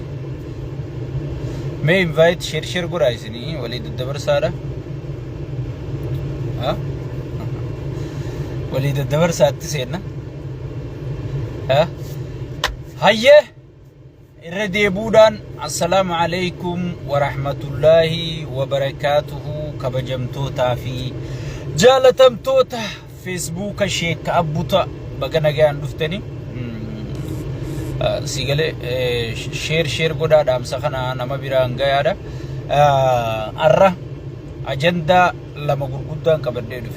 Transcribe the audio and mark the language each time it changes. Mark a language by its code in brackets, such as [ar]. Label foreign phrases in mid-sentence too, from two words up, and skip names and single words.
[om] Mee invite share godhaa isinii walii daddabarsaadha. Walii daddabarsaatti seenna. Hayyee irra deebuudhaan [ar] السلام عليكم ورحمة الله وبركاته [om] kabajamtootaa fi jaalatamtoota Facebook Sheek Abbuta baga nagaan dhuftanii sigale share godhaa dhaamsa kana nama biraan gayaadha. Arra ajandaa lama gurguddaan qabadhee dhufe.